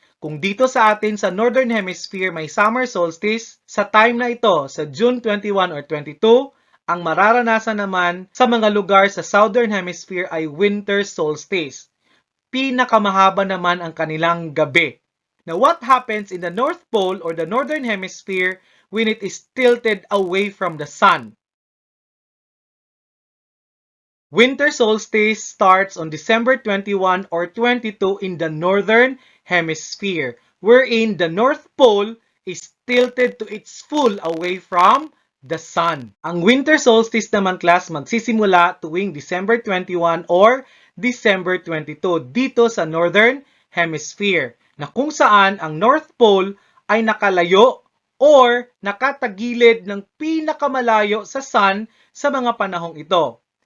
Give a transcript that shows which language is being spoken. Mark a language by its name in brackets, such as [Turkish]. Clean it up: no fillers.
[Filipino] Kung dito sa atin sa Northern Hemisphere may summer solstice, sa time na ito, sa June 21 or 22, ang mararanasan naman sa mga lugar sa Southern Hemisphere ay winter solstice. Pinakamahaba naman ang kanilang gabi. [English] Now, what happens in the North Pole or the Northern Hemisphere when it is tilted away from the sun? Winter solstice starts on December 21 or 22 in the Northern Hemisphere, wherein the North Pole is tilted to its full away from the sun. [Filipino] Ang winter solstice naman class magsisimula tuwing December 21 or December 22 dito sa Northern Hemisphere, na kung saan ang North Pole ay nakalayo or nakatagilid ng pinakamalayo sa sun sa mga panahong ito.